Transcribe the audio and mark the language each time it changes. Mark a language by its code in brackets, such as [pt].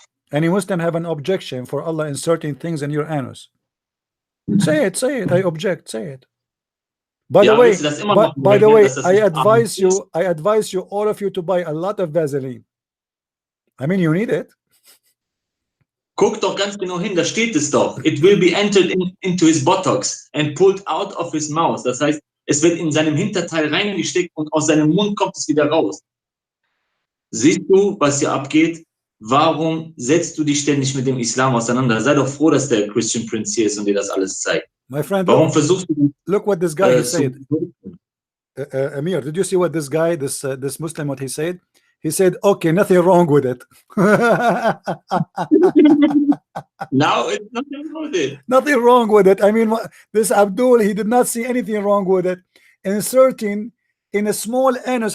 [en] Any Muslim have an objection for Allah inserting things in your anus? Say it, say it. I object, say it. By the way, I advise you, all of you, to buy a lot of Vaseline. I mean, you need it. [de] Guck doch ganz genau hin, da steht es doch. [en] It will be entered into his buttocks and pulled out of his mouth. [de] Das heißt, es wird in seinem Hinterteil reingesteckt und aus seinem Mund kommt es wieder raus. Siehst du, was hier abgeht? Warum setzt du dich ständig mit dem Islam auseinander? Sei doch froh, dass der Christian Prince hier ist und dir das alles zeigt. [en] My friend, [de] warum versuchst du? [en] Look what this guy said. Amir, did you see what this guy, this Muslim, what he said? He said, okay, nothing wrong with it. Now it's nothing wrong with it. Nothing wrong with it. I mean, this Abdul, he did not see anything wrong with it. Inserting in a small anus.